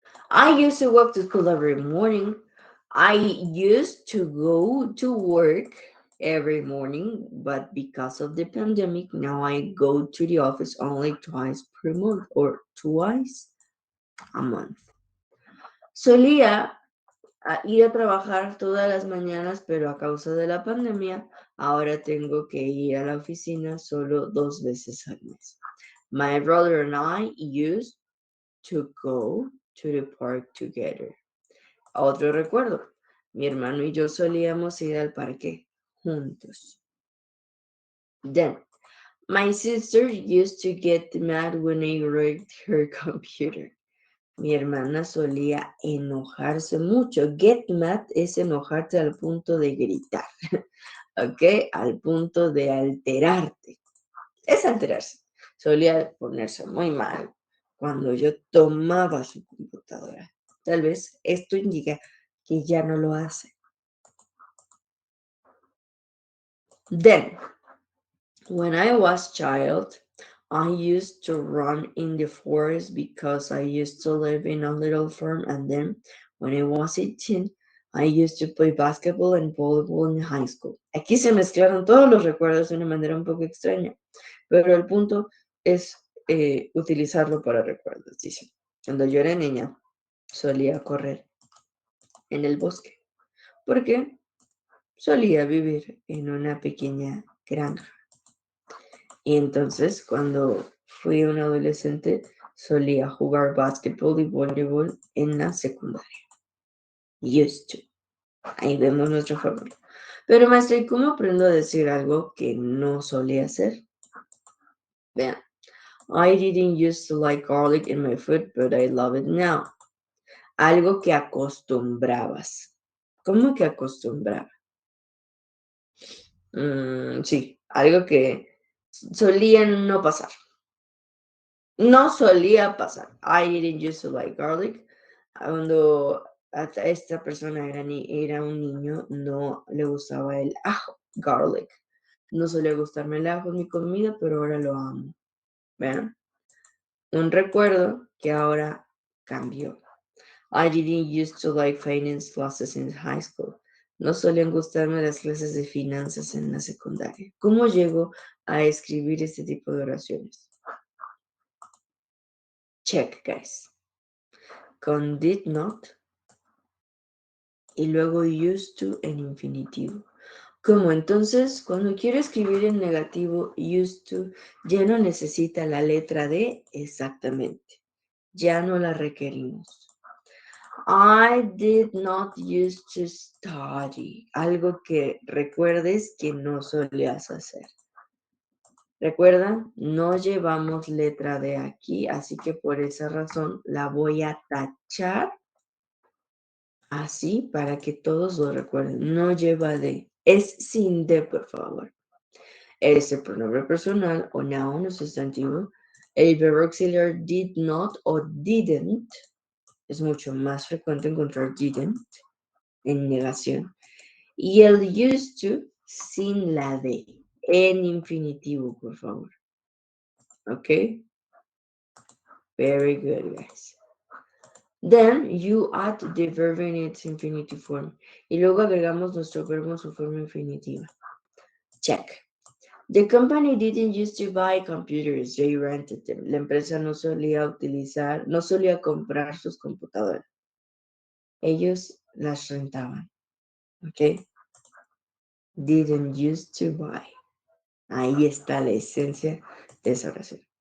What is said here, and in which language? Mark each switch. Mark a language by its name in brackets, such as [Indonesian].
[English] I used to walk to school every morning. I used to go to work every morning, but because of the pandemic, now I go to the office only twice per month or twice a month. [Spanish] Solía ir a trabajar todas las mañanas, pero a causa de la pandemia, ahora tengo que ir a la oficina solo 2 veces al mes. [English] My brother and I used to go to the park together. [Spanish] Otro recuerdo, mi hermano y yo solíamos ir al parque juntos. [English] Then, my sister used to get mad when I wrecked her computer. [Spanish] Mi hermana solía enojarse mucho. Get mad es enojarse al punto de gritar, ¿ok? Al punto de alterarte. Es alterarse. Solía ponerse muy mal cuando yo tomaba su computadora. Tal vez esto indica que ya no lo hace. [English] Then, when I was child, I used to run in the forest because I used to live in a little farm, and then when I was 18, I used to play basketball and volleyball in high school. [Spanish] Aquí se mezclaron todos los recuerdos de una manera un poco extraña, pero el punto es utilizarlo para recuerdos, dice. Cuando yo era niña, solía correr en el bosque, porque solía vivir en una pequeña granja. Y entonces, cuando fui un adolescente, solía jugar básquetbol y voleibol en la secundaria. Used to. Ahí vemos nuestra fórmula. Pero, maestra, ¿y cómo aprendo a decir algo que no solía hacer? Vean. [English] I didn't used to like garlic in my food, but I love it now. [Spanish] Algo que acostumbrabas. ¿Cómo que acostumbraba? Sí, algo que solía no pasar. No solía pasar. [English] I didn't used to like garlic. [Spanish] Cuando esta persona era un niño, no le gustaba el ajo, garlic. No solía gustarme el ajo en mi comida, pero ahora lo amo. ¿Vean? Un recuerdo que ahora cambió. [English] I didn't used to like finance classes in high school. [Spanish] No solían gustarme las clases de finanzas en la secundaria. ¿Cómo llego a escribir este tipo de oraciones? [English] Check, guys. [Spanish] Con did not y luego used to en infinitivo. Como entonces, cuando quiero escribir en negativo, used to ya no necesita la letra D exactamente. Ya no la requerimos. [English] I did not used to study. [Spanish] Algo que recuerdes que no solías hacer. Recuerda, no llevamos letra D aquí, así que por esa razón la voy a tachar así para que todos lo recuerden. No lleva D. Es sin D, por favor. Es el pronombre personal o noun o sustantivo. El verbo auxiliar did not o didn't. Es mucho más frecuente encontrar didn't en negación. Y el used to sin la D. En infinitivo, por favor. [English] ¿Ok? Very good, guys. Then you add the verb in its infinitive form. [Spanish] Y luego agregamos nuestro verbo en su forma infinitiva. [English] Check. The company didn't used to buy computers, they rented them. [Spanish] La empresa no solía comprar sus computadoras. Ellos las rentaban. ¿Ok? [English] Didn't used to buy. [Spanish] Ahí está la esencia de esa oración.